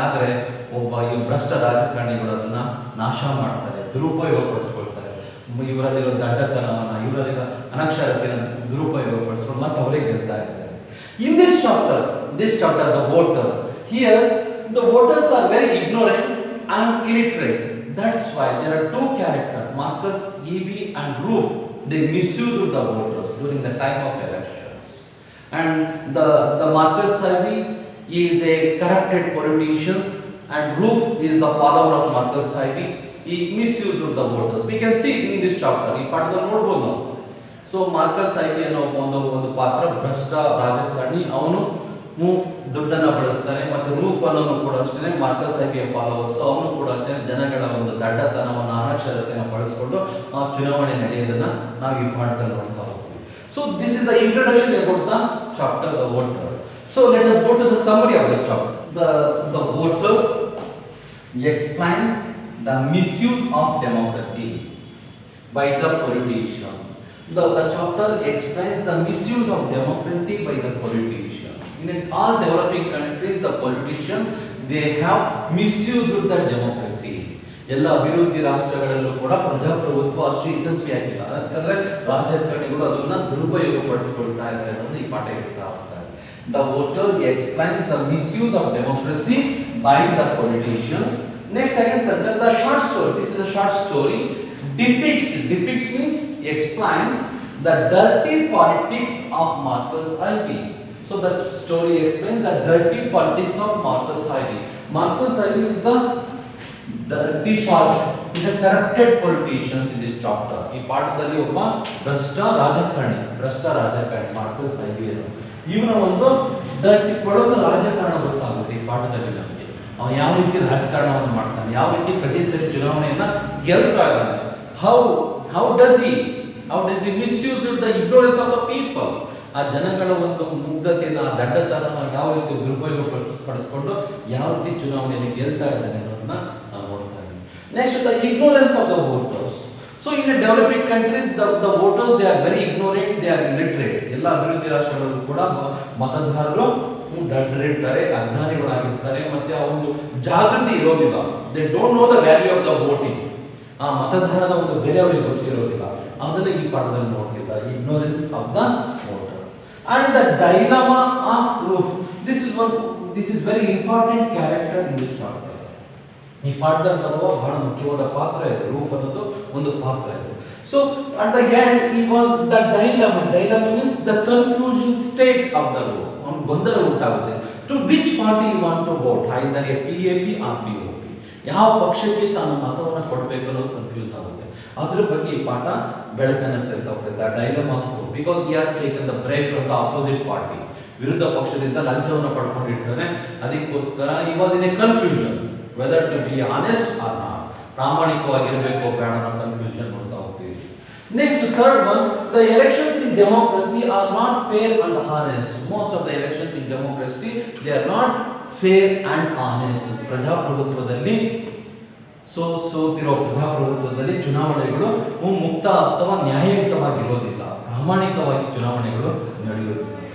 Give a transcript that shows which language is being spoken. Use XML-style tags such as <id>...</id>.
<kn>ಆದರೆ ಈ ಭ್ರಷ್ಟ ರಾಜಕಾರಣಿಗಳು ಅದನ್ನ ನಾಶ ಮಾಡ್ತಾರೆ, ದುರುಪಯೋಗ ಪಡಿಸ್ಕೊಳ್ತಾರೆ. ಇವರಲ್ಲಿರೋ ದಡ್ಡತನವನ್ನು, ಇವರಲ್ಲಿರೋ ಅನಕ್ಷರತೆಯನ್ನು ದುರುಪಯೋಗ ಪಡಿಸ್ಕೊಂಡು ಮತ್ತೆ ಅವರೇ ಗೆಲ್ತಾ ಇದ್ದಾರೆ.</kn> <en>In this chapter the voter, here the voters are very ignorant and illiterate. That's why there are two characters, Marcus Garvey and Ruth. They misused the voters during the time of elections. And the Marcus Garvey is a corrupted politician, and Ruth is the follower of Marcus Garvey. He misused the voters. We can see in this chapter.</en> <kn>ಈ ಪಾಠದಲ್ಲಿ ನೋಡಬಹುದು ನಾವು. So Marcus ಐವಿ ಅನ್ನೋ ಒಂದು ಪಾತ್ರ ಭ್ರಷ್ಟ ರಾಜಕಾರಣಿ. ಅವನು ದುಡ್ಡನ್ನು ಬಳಸ್ತಾನೆ. ಮತ್ತು ರೂಫ್ ಅನ್ನೋನು ಕೂಡ ಅಷ್ಟೇ ಮಾರ್ಕಸ್ ಐವಿಯ ಫಾಲೋವರ್ಸ್. ಅವನು ಕೂಡ ಅಷ್ಟೇ ಜನಗಳ ಒಂದು ದಡ್ಡತನವನ್ನು, ಅನಕ್ಷರತೆಯನ್ನು ಬಳಸಿಕೊಂಡು ಆ ಚುನಾವಣೆ ನಡೆಯೋದನ್ನ ನಾವು ಈ ಪಾಠದಲ್ಲಿ ನೋಡ್ತಾ ಹೋಗ್ತೀವಿ.</kn> <en>So this is the introduction about the chapter the voter. So let us go to the summary of the chapter. The voter explains the misuse of democracy by the politicians. The chapter explains the misuse of democracy by the politicians. In all developing countries, the politicians they have misused the democracy.</en> <kn>ಎಲ್ಲ ಅಭಿವೃದ್ಧಿ ರಾಷ್ಟ್ರಗಳಲ್ಲೂ ಕೂಡ ಪ್ರಜಾಪ್ರಭುತ್ವ ಅಷ್ಟು ಯಶಸ್ವಿಯಾಗಿಲ್ಲ. ಯಾಕಂದ್ರೆ ರಾಜಕಾರಣಿಗಳು ಅದನ್ನ ದುರುಪಯೋಗ ಪಡಿಸಿಕೊಳ್ತಾ ಇದ್ದಾರೆ ಅನ್ನೋದು ಈ ಪಾಠ ಹೇಳ್ತಾ ಹೋಗ್ತಾರೆ.</kn> <en>The voter explains the misuse of democracy by the politicians. Next second sentence, the short story. This is a short story. Depicts means explains the dirty politics of Marcus Garvey. So the story explains the dirty politics of Marcus Garvey. Marcus Garvey is the dirty part, is a corrupted politician in this chapter.</en> <kn>ಈ ಪಾಠದಲ್ಲಿ ಒಬ್ಬ ಭ್ರಷ್ಟ ರಾಜಕಾರಣಿ Marcus Garvi. ಇವನ ಒಂದು dirty ಕೊಳಕ ರಾಜಕಾರಣ ಗೊತ್ತಾಗುತ್ತೆ ಈ ಪಾಠದಲ್ಲಿ ನಮಗೆ. ಅವನು ಯಾವ ರೀತಿ ರಾಜಕಾರಣವನ್ನು ಮಾಡ್ತಾನೆ, ಯಾವ ರೀತಿ ಪ್ರತಿ ಸರಿ ಚುನಾವಣೆಯನ್ನ ಗೆಲ್ತಾ ಇದ್ದಾನೆ.</kn> <en>How does he misuse the ignorance of the people?</en> <kn>ಆ ಜನಗಳ ಒಂದು ಮುಗ್ಧತೆಯನ್ನು, ಆ ದಡ್ಡತನವನ್ನು ಯಾವ ರೀತಿ ದುರುಪಯೋಗ ಪಡಿಸ್ಕೊಂಡು ಯಾವ ರೀತಿ ಚುನಾವಣೆಯಲ್ಲಿ ಗೆಲ್ತಾ ಇದ್ದಾನೆ ಅನ್ನೋದನ್ನ ನಾವು ನೋಡ್ತಾ ಇದ್ದೀವಿ.</kn> <en>Next the ignorance of the voters. So in the developing countries the voters they are very ignorant, they are illiterate.</en> <kn>ಎಲ್ಲ ಅಭಿವೃದ್ಧಿ ರಾಷ್ಟ್ರಗಳಲ್ಲೂ ಕೂಡ ಮತದಾರರು ದಡ್ಡರಿರ್ತಾರೆ, ಅಜ್ಞಾನಿಗಳಾಗಿರ್ತಾರೆ, ಮತ್ತೆ ಆ ಒಂದು ಜಾಗೃತಿ ಇರೋದಿಲ್ಲ.</kn> <en>They don't know the value of the voting.</en> <kn>ಆ ಮತದಾರರ ಒಂದು ಬೆಲೆ ಅವರಿಗೆ ಗೊತ್ತಿರೋದಿಲ್ಲ. ಅದನ್ನ ಈ ಪಾಠದಲ್ಲಿ ನೋಡ್ತಿದ್ದಾರೆ,</kn> <en>ignorance of the voters. And the dilemma of Ruth. This is very important character in this chapter.</en> <kn>ಈ ಪಾಠದಲ್ಲಿ ಬರುವ ಬಹಳ ಮುಖ್ಯವಾದ ಪಾತ್ರ ಇದೆ. ರೂಫ್ ಅನ್ನೋದು ಒಂದು ಪಾತ್ರ ಇದೆ.</kn> <en>So at the end he was the dilemma. Dilemma means the confusing state of the Ruth.</en> <kn>ಅವನು ಗೊಂದಲ ಉಂಟಾಗುತ್ತೆ.</kn> <en>To which party you want to vote? Either a PAP or POP.</en> <kn>ಯಾವ ಪಕ್ಷಕ್ಕೆ ತಾನು ಮತವನ್ನು ಕೊಡಬೇಕು ಅನ್ನೋದು ಕನ್ಫ್ಯೂಸ್ ಆಗುತ್ತೆ. ಅದ್ರ ಬಗ್ಗೆ ಈ ಪಾಠ ಬೆಳಕನ್ನು ಚೆಲ್ತಾ ಹೋಗ್ತದೆ.</kn> <en>The dilemma because he has taken the break from the opposite party.</en> <kn>ವಿರುದ್ಧ ಪಕ್ಷದಿಂದ ಲಂಚವನ್ನು ಪಡ್ಕೊಂಡಿರ್ತಾನೆ. ಅದಕ್ಕೋಸ್ಕರ</kn> <en>ಈ was in a confusion whether to be honest or not.</en> <kn>ಪ್ರಾಮಾಣಿಕವಾಗಿರಬೇಕು ಬೇಡ ಅನ್ನೋ ಕನ್ಫ್ಯೂಷನ್ ನೋಡ್ತಾ ಹೋಗ್ತೀವಿ.</kn> <en>Next, third one, the elections in democracy are not fair and honest. Most of the elections in democracy, they are not fair and honest.</en> <kn>ಪ್ರಜಾಪ್ರಭುತ್ವದಲ್ಲಿ ಸೋತಿರೋ ಪ್ರಜಾಪ್ರಭುತ್ವದಲ್ಲಿ ಚುನಾವಣೆಗಳು ಮುಕ್ತ ಅಥವಾ ನ್ಯಾಯಯುತವಾಗಿರೋದಿಲ್ಲ, ಪ್ರಾಮಾಣಿಕವಾಗಿ ಚುನಾವಣೆಗಳು ನಡೆಯುವುದಿಲ್ಲ.</kn>